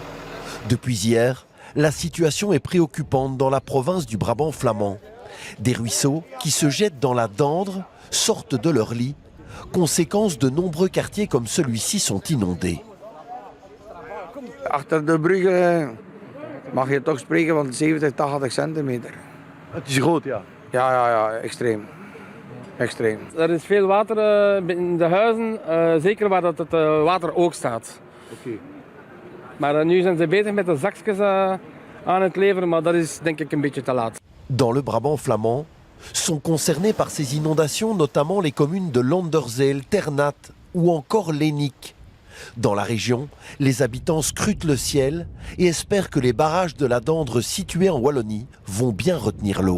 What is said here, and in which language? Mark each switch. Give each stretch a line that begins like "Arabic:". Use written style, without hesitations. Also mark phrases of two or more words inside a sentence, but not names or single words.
French: Depuis hier, la situation est préoccupante dans la province du Brabant flamand. Des ruisseaux qui se jettent dans la Dandre sortent de leur lit. Conséquence, de nombreux quartiers comme celui-ci sont inondés.
Dutch: Achter de bruggen mag je toch spreken van 70-80 centimeter. Het is groot, ja. Ja, extreem. Extreem. Er is veel water in de huizen, zeker waar dat het water ook staat. Okay. Maar nu zijn ze bezig met de zakjes aan het leveren, maar dat is denk ik een beetje te laat.
French: Dans le Brabant flamand, sont concernés par ces inondations notamment les communes de Landerzeel, Ternat ou encore Lénic. Dans la région, les habitants scrutent le ciel et espèrent que les barrages de la Dandre situés en Wallonie vont bien retenir l'eau.